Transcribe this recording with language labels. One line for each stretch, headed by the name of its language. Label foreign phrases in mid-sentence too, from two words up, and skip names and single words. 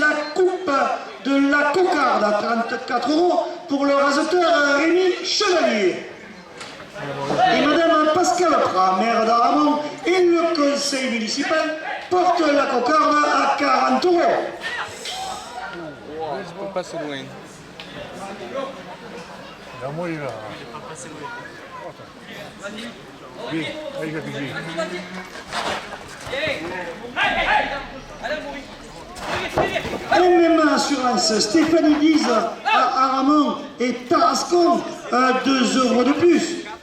French: La coupe de la cocarde à 34 € pour le raseteur Rémi Chevalier. Et Madame Pascal Prat, maire d'Aramon, et le conseil municipal portent la cocarde à 40 €. Je peux passer loin.
Italian: Da morire. Vieni, vai che vieni.
French: Même assurance, Stéphanie Diz à Aramon et Tarascon, 2 € de plus.